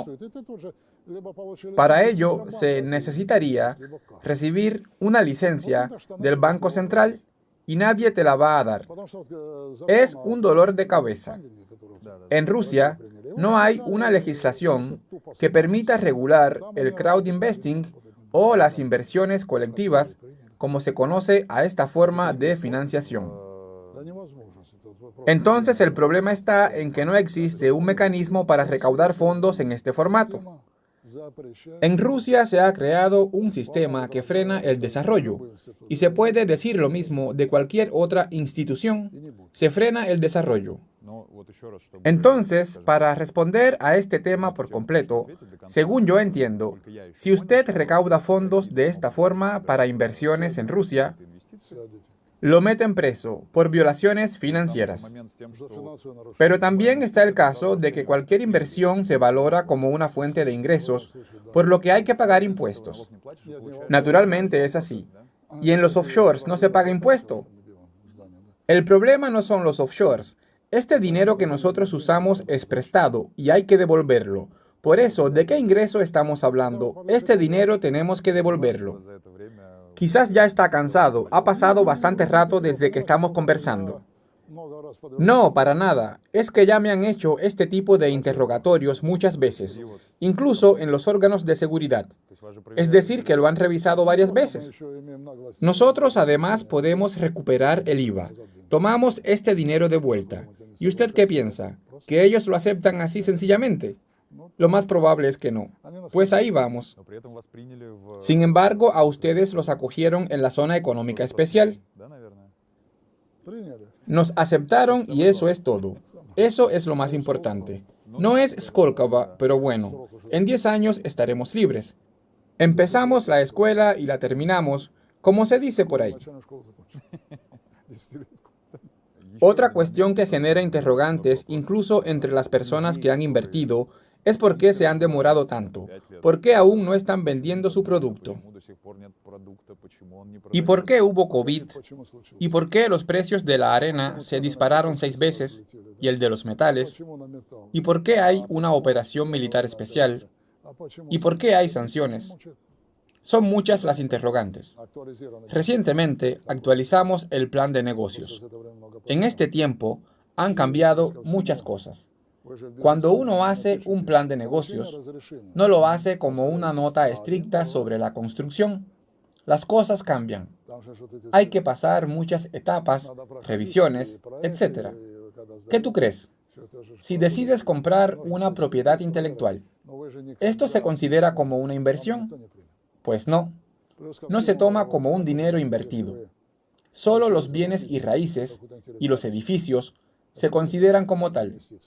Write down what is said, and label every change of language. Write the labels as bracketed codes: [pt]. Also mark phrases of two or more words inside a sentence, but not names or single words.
[es] Para ello se necesitaría recibir una licencia del Banco Central y nadie te la va a dar. Es un dolor de cabeza. En Rusia no hay una legislación que permita regular el [en] crowd investing [es] o las inversiones colectivas como se conoce a esta forma de financiación. [ru] Да невозможно. Это вопрос. [es] Entonces el problema está en que no existe un mecanismo para recaudar fondos en este formato. [ru] Запрещает [es] En Rusia se ha creado un sistema que frena el desarrollo, y se puede decir lo mismo de cualquier otra institución. Se frena el desarrollo. Entonces, para responder a este tema por completo, según yo entiendo, si usted recauda fondos de esta forma para inversiones en Rusia, lo meten preso por violaciones financieras. [ru] за финансовое нарушение. [es] Pero también está el caso de que cualquier inversión se valora como una fuente de ingresos, por lo que hay que pagar impuestos. Naturalmente es así. Y en los offshores no se paga impuesto. El problema no son los offshores. Este dinero que nosotros usamos es prestado y hay que devolverlo. Por eso, ¿de qué ingreso estamos hablando? Este dinero tenemos que devolverlo. Quizás ya está cansado. Ha pasado bastante rato desde que estamos conversando. [ru] Много раз подряд. [es] No, para nada. Es que ya me han hecho este tipo de interrogatorios muchas veces, incluso en los órganos de seguridad. Es decir, que lo han revisado varias veces. [ru] Еще имеем наглость. [es] Nosotros además podemos recuperar el IVA. Tomamos este dinero de vuelta. ¿Y usted qué piensa? ¿Que ellos lo aceptan así sencillamente? Lo más probable es que no. Pues ahí vamos. Sin embargo, a ustedes los acogieron en la zona económica especial. [ru] Приняли. [es] Nos aceptaron y eso es todo. Eso es lo más importante. No es Skolkovo, pero bueno, en 10 años estaremos libres. Empezamos la escuela y la terminamos, como se dice por ahí. [ru] Начальную школу закончил. 10-летку. [es] Otra cuestión que genera interrogantes, incluso entre las personas que han invertido, es por qué se han demorado tanto. ¿Por qué aún no están vendiendo su producto? ¿Y por qué hubo COVID? [ru] Почему случилось? [es] ¿Y por qué los precios de la arena se dispararon 6 veces y el de los metales? [ru] Почему на металл? [es] ¿Y por qué hay una operación militar especial? [ru] А почему [es] ¿Y por qué hay sanciones? Son muchas las interrogantes. [ru] актуализированы? [es] Recientemente actualizamos el plan de negocios. [ru] За это время много [es] En este tiempo han cambiado muchas cosas. Cuando uno hace un plan de negocios, [ru] разрешение. [es] no lo hace como una nota estricta sobre la construcción. Las cosas cambian. [ru] Там же вот эти [es] Hay que pasar muchas etapas, revisiones, etc. ¿Qué tú crees? Si decides comprar una propiedad intelectual, ¿esto se considera como una inversión? Pues no. No se toma como un dinero invertido. Solo los bienes y raíces y los edificios se consideran como tal.